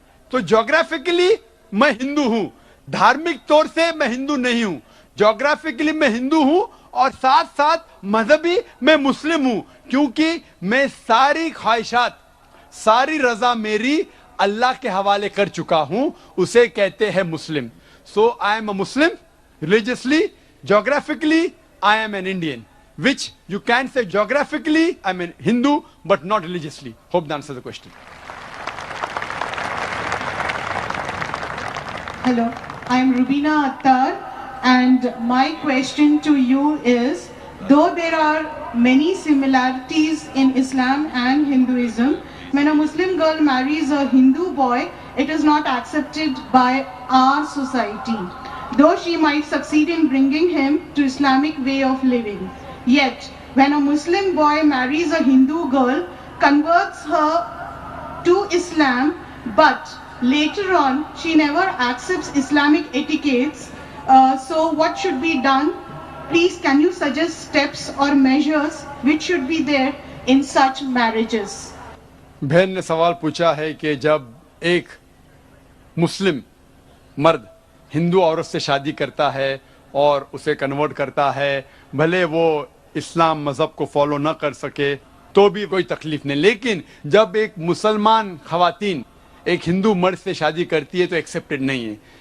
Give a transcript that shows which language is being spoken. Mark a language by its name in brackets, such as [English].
[Urdu] تو جغرافیکلی میں ہندو ہوں, دھارمک طور سے میں ہندو نہیں ہوں. جغرافیکلی میں ہندو ہوں اور ساتھ ساتھ مذہبی میں مسلم ہوں, کیونکہ میں ساری خواہشات, ساری رضا میری اللہ کے حوالے کر چکا ہوں, اسے کہتے ہیں مسلم. [English] So I am a Muslim religiously. Geographically, I am an Indian, which you can say geographically I'm a Hindu, but not religiously. Hope that answers the question. Hello, I am Rubina Attar, and my question to you is, though there are many similarities in Islam and Hinduism, when a Muslim girl marries a Hindu boy, it is not accepted by our society. Though she might succeed in bringing him to Islamic way of living. Yet, when a Muslim boy marries a Hindu girl, converts her to Islam, but later on she never accepts Islamic etiquettes, so what should be done? Please, can you suggest steps or measures which should be there in such marriages? [Urdu] بہن نے سوال پوچھا ہے کہ جب ایک مسلم مرد ہندو عورت سے شادی کرتا ہے اور اسے کنورٹ کرتا ہے, بھلے وہ اسلام مذہب کو فالو نہ کر سکے تو بھی کوئی تکلیف نہیں, لیکن جب ایک مسلمان خواتین ایک ہندو مرد سے شادی کرتی ہے تو ایکسیپٹڈ نہیں ہے.